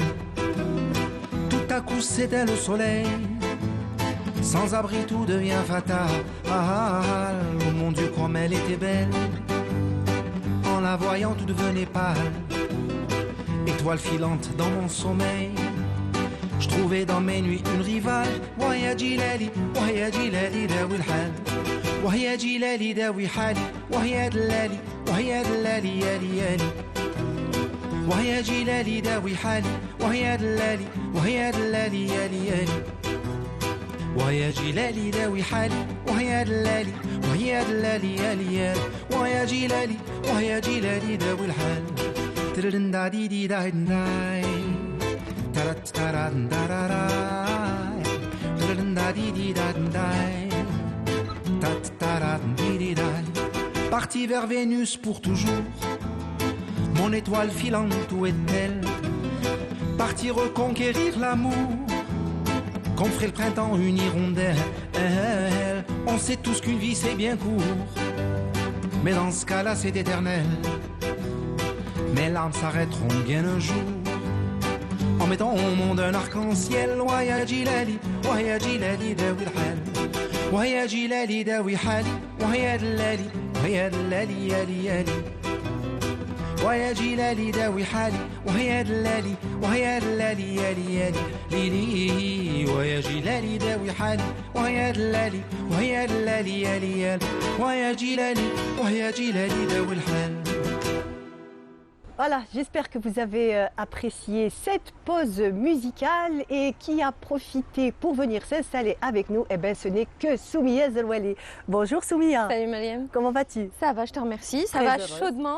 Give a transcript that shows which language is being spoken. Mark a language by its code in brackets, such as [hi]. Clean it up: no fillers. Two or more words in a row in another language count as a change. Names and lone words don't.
[fr] Tout à coup c'était le soleil, sans abri tout devient fatal. Oh mon Dieu comme elle était belle, en la voyant tout devenait pâle. Étoile filante dans mon sommeil, je trouvais dans mes nuits une rivale. [ar] وهي جلالي، وهي جلالي داوي الحال. وهي جلالي داوي حالي. وهي دلالي، وهي دلالي يالي يالي. وهي جلالي داوي حالي وهي دلالي وهي دلالي يالي يالي وهي جلالي داوي حالي وهي دلالي وهي دلالي يالي يالي وهي جلالي وهي جلالي داوي الحال ترن دادي دي داي داي ترت تران داراراي ترن دادي دي داي تات تران دي داي [fr] Parti vers Vénus pour toujours. Mon étoile filante, où est-elle? Parti reconquérir l'amour, qu'on ferait le printemps une hirondelle. On sait tous qu'une vie c'est bien court, Mais dans ce cas-là, c'est éternel. Mes larmes s'arrêteront bien un jour en mettant au monde un arc-en-ciel. [ar] وهي جلالي، وهي جلالي، داوي الحال. وهي جلالي، داوي حالي. وهي دلالي، وهي دلالي، يالي يالي. وهي جلالي، داوي حالي. وهي دلالي، وهي دلالي، يالي يالي. ليلي، وهي جلالي، داوي حالي. وهي دلالي، وهي دلالي، يالي يالي. وهي جلالي، وهي جلالي، داوي الحال. [fr] Voilà, j'espère que vous avez apprécié cette pause musicale et qui a profité pour venir s'installer avec nous. Eh bien, ce n'est que Soumia Zelouali. Bonjour Soumia. Salut Mariam. Comment vas-tu? Ça va, je te remercie. Ça Très va heureuse. chaudement.